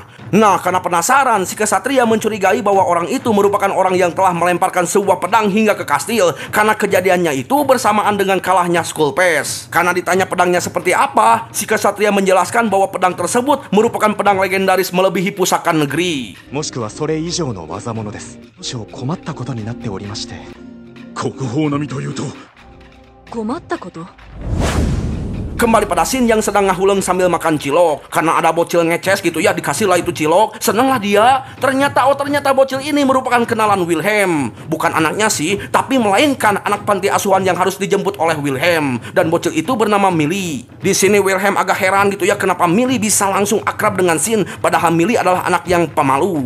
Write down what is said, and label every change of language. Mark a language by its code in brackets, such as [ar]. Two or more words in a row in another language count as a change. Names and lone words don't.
[id] Nah, karena penasaran, si Ksatria mencurigai bahwa orang itu merupakan orang yang telah melemparkan sebuah pedang hingga ke kastil karena kejadiannya itu bersamaan dengan kalahnya Skullface. Karena ditanya pedangnya seperti apa, si Ksatria menjelaskan bahwa pedang tersebut merupakan pedang legendaris melebihi pusaka negeri. [ja] もしくはそれ以上の技物です。少々困ったことになっておりまして。国宝並みというと。困ったこと？ [id] Kembali pada Shin yang sedang ngahuleng sambil makan cilok. Karena ada bocil ngeces gitu ya, dikasih lah itu cilok. Senenglah dia. Ternyata bocil ini merupakan kenalan Wilhelm. Bukan anaknya sih, tapi melainkan anak panti asuhan yang harus dijemput oleh Wilhelm. Dan bocil itu bernama Millie. Di sini Wilhelm agak heran gitu ya, kenapa Millie bisa langsung akrab dengan Shin, padahal Millie adalah anak yang pemalu.